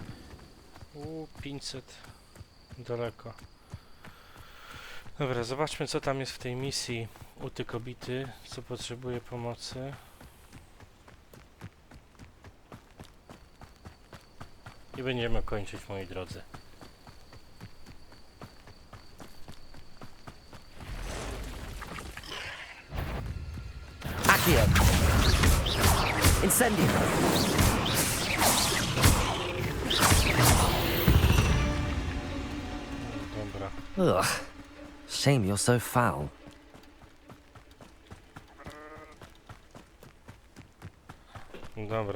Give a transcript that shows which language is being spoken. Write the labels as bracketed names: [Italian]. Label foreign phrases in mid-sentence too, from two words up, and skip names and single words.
[Polish] 500 daleko. Dobra, zobaczmy co tam jest w tej misji u tej kobiety, co potrzebuje pomocy. I będziemy kończyć, moi drodzy. Accio! Incendio! Dobra. [English] Ugh. Shame you're so foul. [Polish] Dobra.